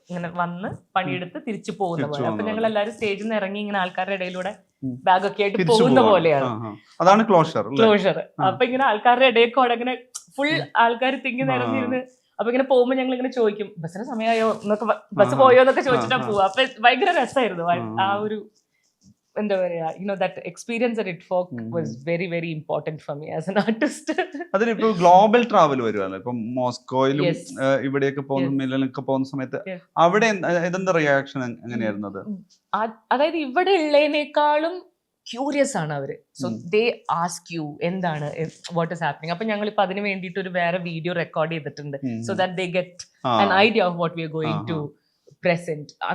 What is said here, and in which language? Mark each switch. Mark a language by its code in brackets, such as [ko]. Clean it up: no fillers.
[ml] ഇങ്ങനെ വന്ന് പണിയെടുത്ത് തിരിച്ചു പോകുന്ന പോലെ. അപ്പൊ ഞങ്ങൾ എല്ലാവരും സ്റ്റേജിൽ നിന്ന് ഇറങ്ങി ഇങ്ങനെ ആൾക്കാരുടെ ഇടയിലൂടെ ബാഗൊക്കെ ആയിട്ട് പോകുന്ന പോലെയാണ് ക്ലോഷർ. അപ്പൊ ഇങ്ങനെ ആൾക്കാരുടെ ഇടയ്ക്കോടെ ഇങ്ങനെ ഫുൾ ആൾക്കാർ തിങ്ങി നിറഞ്ഞിരുന്ന്, അപ്പൊ ഇങ്ങനെ പോകുമ്പോ ഞങ്ങൾ ഇങ്ങനെ ചോദിക്കും ബസ്സിന് സമയമായോ എന്നൊക്കെ, ബസ് പോയോ എന്നൊക്കെ ചോദിച്ചിട്ടാ പോവാ. അപ്പൊ ഭയങ്കര രസമായിരുന്നു ആ ഒരു എന്താ പറയാ, [en] that experience at ITFOK was very very important for me as an artist. [ml] അതിനിപ്പോ ഗ്ലോബൽ ട്രാവൽ വരുവാണ്. ഇപ്പൊ മോസ്കോയിലും ഇവിടെയൊക്കെ പോകുന്ന മിലനിലൊക്കെ പോകുന്ന സമയത്ത് അവിടെ ഇതെന്താ റിയാക്ഷൻ എങ്ങനെയായിരുന്നത്? അതായത് ഇവിടെ ഉള്ളതിനേക്കാളും ക്യൂരിയസ് ആണ് അവര്. [en] so they ask you [ml] എന്താണ്, [en] What is happening. [ml] അപ്പൊ ഞങ്ങൾ ഇപ്പൊ അതിന് വേണ്ടിയിട്ട് ഒരു വേറെ വീഡിയോ റെക്കോർഡ് ചെയ്തിട്ടുണ്ട്, [en] So that they get an idea of what we are going to present.